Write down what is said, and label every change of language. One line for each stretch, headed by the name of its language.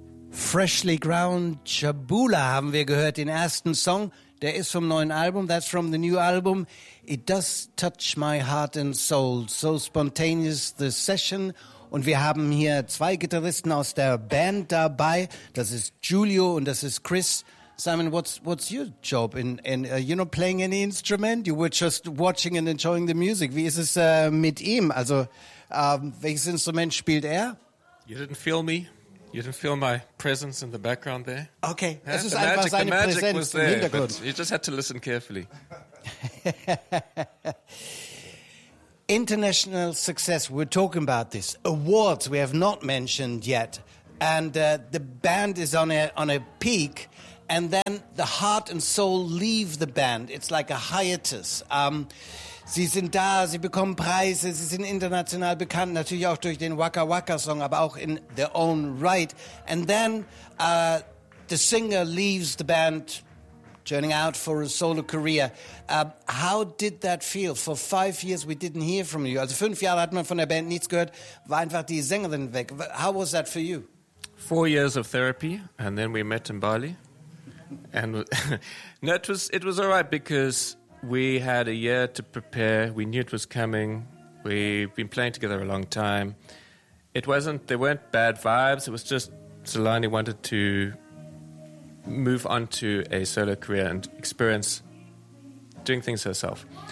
German: Freshly Ground Chabula haben wir gehört, den ersten Song. Der ist vom neuen Album,
English: that's from the new album. It does touch my heart and soul, so spontaneous the session.
German: Und wir haben hier zwei Gitarristen aus der Band dabei. Das ist Giulio und das ist Chris.
English: Simon, what's your job in playing any instrument? You were just watching and enjoying the music.
German: Wie ist es mit ihm? Also, welches Instrument spielt er?
English: You didn't feel me. You didn't feel my presence in the background there.
German: Okay, es ist einfach magic, seine Präsenz im Hintergrund.
English: You just had to listen carefully. International success, we're talking about this. Awards we have not mentioned yet. And the band is on a peak. And then the heart and soul leave the band. It's like a hiatus.
German: Sie sind da, sie bekommen Preise, sie sind international bekannt, natürlich auch durch den Waka Waka Song, aber auch
English: in their own right. And then the singer leaves the band, turning out for a solo career. How did that feel? For 5 years we didn't hear from you.
German: Also 5 Jahre hat man von der Band nichts gehört, war einfach die Sängerin weg.
English: How was that for you? 4 years of therapy and then we met in Bali. And no, it was all right because we had a year to prepare. We knew it was coming. We've been playing together a long time. There weren't bad vibes. It was just Zelani wanted to move on to a solo career and experience doing things herself.